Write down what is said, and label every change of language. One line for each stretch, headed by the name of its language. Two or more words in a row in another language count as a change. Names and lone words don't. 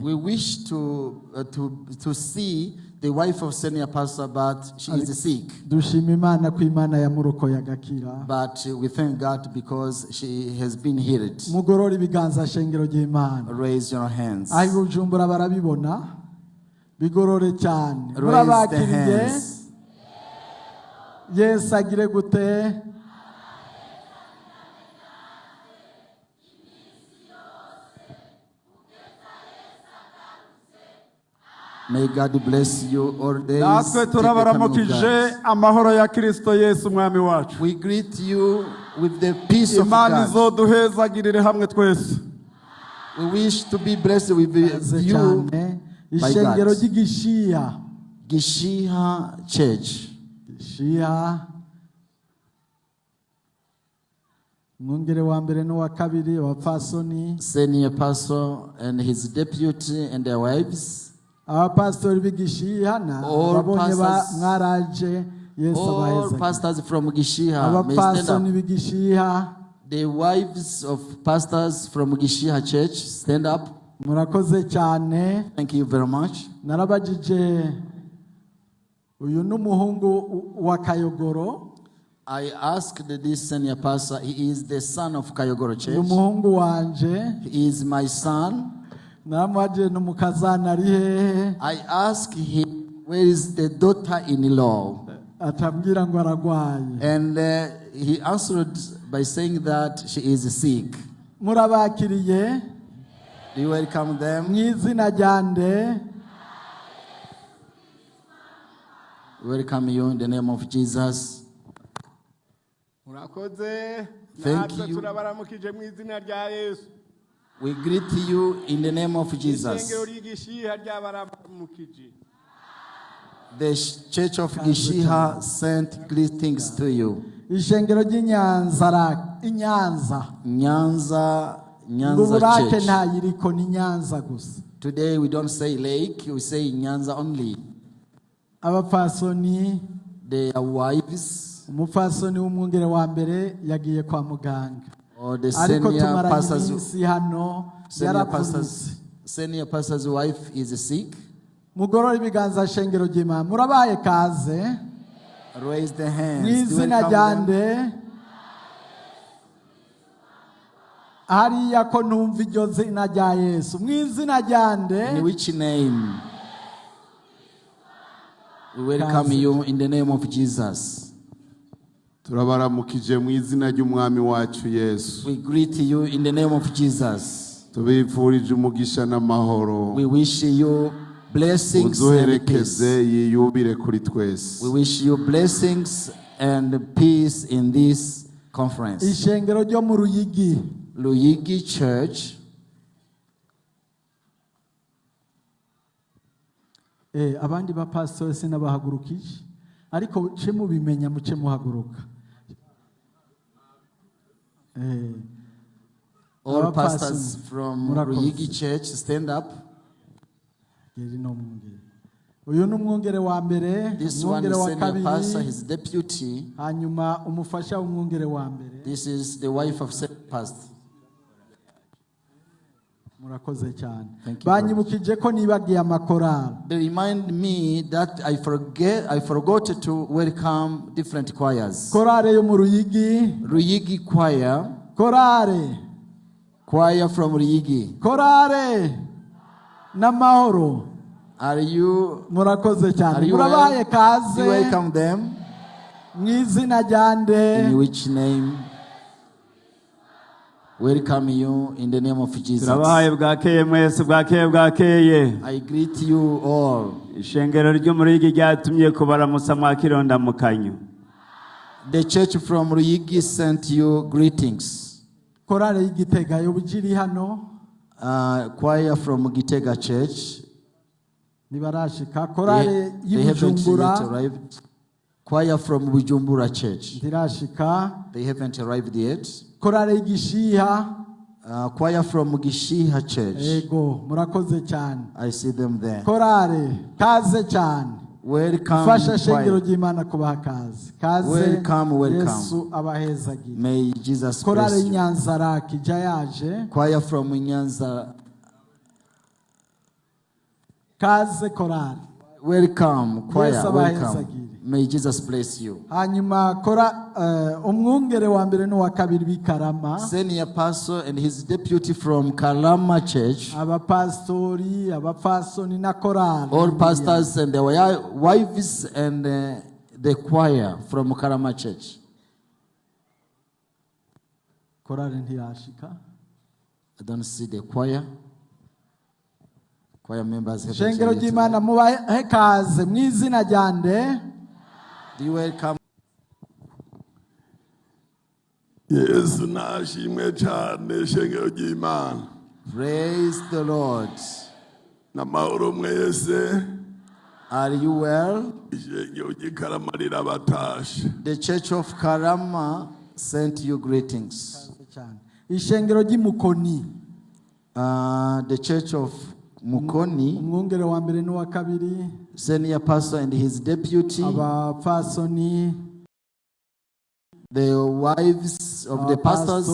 English: We wish to see the wife of senior pastor, but she is sick.
Rundi: Dushima Imana ko Imana yamurokoye agakira.
English: But we thank God because she has been healed.
Rundi: Mugorora ibiganza shengero ry'Imana.
English: Raise your hands.
Rundi: Ayi Bujumbura barabibona. Bigorore cyane.
English: Raise the
Rundi: Murabakiriye.
English: hands.
Rundi: Yes agire gute.
English: May God bless you all days.
Rundi: Natwe turabaramukije amahoro ya Kristo Yesu umwami wacu.
English: We greet you with the peace of
Rundi: Imana
English: God.
Rundi: izoduhezagirire hamwe twese.
English: We wish to be blessed with you
Rundi: cyane.
English: by
Rundi: Ishengero
English: God.
Rundi: ry'Igishiha.
English: Gishiha Church. Gishiha.
Rundi: Mwungere wa mbere no wa kabiri abapfasoni.
English: Senior pastor and his deputy and their wives.
Rundi: Abapastori b'Igishiha na
English: All
Rundi: babonye
English: pastors-
Rundi: mwaraje Yesu
English: All
Rundi: abaheza.
English: pastors from Gishiha may stand
Rundi: Abapasoni
English: up.
Rundi: b'Igishiha.
English: The wives of pastors from Gishiha Church, stand up.
Rundi: Murakoze cyane.
English: Thank you very much.
Rundi: Narabajije uyu n'umuhungu wa Kayogoro.
English: I asked this senior pastor, he is the son of Kayogoro
Rundi: Uyu
English: Church.
Rundi: muhungu wanje.
English: He is my son.
Rundi: Naramubajije n'umukazana ari hehe.
English: I asked him, where is the daughter-in-law?
Rundi: Atambwira ngo aragwaye.
English: And he answered by saying that she is sick.
Rundi: Murabakiriye.
English: Do you welcome them?
Rundi: Mu izina ryande.
English: We welcome you in the name of Jesus.
Rundi: Murakoze.
English: Thank
Rundi: Natwe
English: you.
Rundi: turabaramukije mu izina rya Yesu.
English: We greet you in the name of Jesus.
Rundi: Ishengero ry'Igishiha ryabaramukije.
English: The Church of Gishiha sent greetings to you.
Rundi: Ishengero ry'Inyanza Inyanza.
English: Nyanza
Rundi: Nguburake
English: Church.
Rundi: ntayiriko ni Nyanza gusa.
English: Today we don't say lake, we say Nyanza only.
Rundi: Abapfasoni.
English: Their wives
Rundi: Umupfasoni w'umwungere wa mbere yagiye kwa muganga.
English: or the
Rundi: Ariko
English: senior
Rundi: tumaranye
English: pastors.
Rundi: iminsi hano yaravunitse.
English: Senior pastor's wife is sick.
Rundi: Mugorora ibiganza shengero ry'Imana. Murabaye kaze.
English: Raise the
Rundi: Mu
English: hands. Do
Rundi: izina
English: welcome them.
Rundi: ryande. Hariya ko numva iryo zina rya Yesu. Mu izina ryande.
English: In which name? We welcome you in the name of Jesus.
Rundi: Turabaramukije mu izina ry'umwami wacu Yesu.
English: We greet you in the name of Jesus.
Rundi: Tubifurije umugisha n'amahoro.
English: We wish you blessings and peace.
Rundi: Uduherekeze yiyubire kuri twese.
English: We wish you blessings and peace in this conference.
Rundi: Ishengero ryo mu Ruyigi.
English: Luyigi Church.
Rundi: Abandi bapastori sinabahagurukije. ariko ce mubimenya muce muhaguruka.
English: All pastors from Ruyigi Church, stand up.
Rundi: Uyu ni umwungere wa mbere,
English: This one
Rundi: umwungere
English: is
Rundi: wa
English: senior pastor,
Rundi: kabiri,
English: his deputy.
Rundi: hanyuma umufasha w'umwungere wa mbere.
English: This is the wife of senior pastor.
Rundi: Murakoze cyane.
English: Thank you,
Rundi: Banyibukije ko nibagiye amakorali.
English: They remind me that I forgot to welcome different choirs.
Rundi: Korale yo mu Ruyigi.
English: Ruyigi choir.
Rundi: Korale.
English: Choir from Ruyigi.
Rundi: Korale. Namahoro.
English: Are you?
Rundi: Murakoze cyane.
English: Are you
Rundi: Murabaye kaze.
English: You welcome them.
Rundi: Mwizina ryande.
English: In which name? Welcome you in the name of Jesus.
Rundi: Turabahaye bwakeye mwese bwakeye.
English: I greet you all.
Rundi: Ishengero ryo mu Ruyigi ryatumye kubaramusa mwakironda mukanyu.
English: The church from Ruyigi sent you greetings.
Rundi: Korale y'Igitega yo bujiri hano.
English: Choir from Gitega Church.
Rundi: Nibarashika. Korale
English: They haven't yet
Rundi: y'Ibujumbura.
English: arrived. Choir from Bujumbura Church.
Rundi: Ndirashika.
English: They haven't arrived yet.
Rundi: Korale y'Igishiha.
English: Choir from Gishiha Church.
Rundi: Ego, murakoze cyane.
English: I see them there.
Rundi: Korale, kaze cyane.
English: Welcome.
Rundi: Fasha shengero
English: Choir.
Rundi: ry'Imana kubaha kaze. Kaze.
English: Welcome, welcome.
Rundi: Yesu abahezagire.
English: May Jesus
Rundi: Korale
English: bless you.
Rundi: y'Inyanzaraki ija yaje.
English: Choir from Nyanza.
Rundi: Kaze korale.
English: Welcome. Choir.
Rundi: Yesu
English: Welcome.
Rundi: abahezagire.
English: May Jesus bless you.
Rundi: Hanyuma umwungere wa mbere n'uwa kabiri b'ikarama.
English: Senior pastor and his deputy from Kalama Church.
Rundi: Abapastori, abapfasoni na korale.
English: All pastors and their wives and the choir from Kalama Church.
Rundi: Korale ntiyashika.
English: I don't see the choir. Choir members have
Rundi: Shengero ry'Imana mubahe kaze mw'izina ryande.
English: You welcome.
Rundi: Yesu nashimwe cyane shengero ry'Imana.
English: Praise the Lord.
Rundi: Namahoro mwese.
English: Are you well?
Rundi: Ishengero ry'Ikarama rirabatashe.
English: The Church of Karama sent you greetings.
Rundi: Ishengero ry'Imukoni.
English: The Church of Mukoni,
Rundi: Umwungere wa mbere n'uwa kabiri.
English: senior pastor and his deputy,
Rundi: Abapfasoni.
English: the wives of the pastors,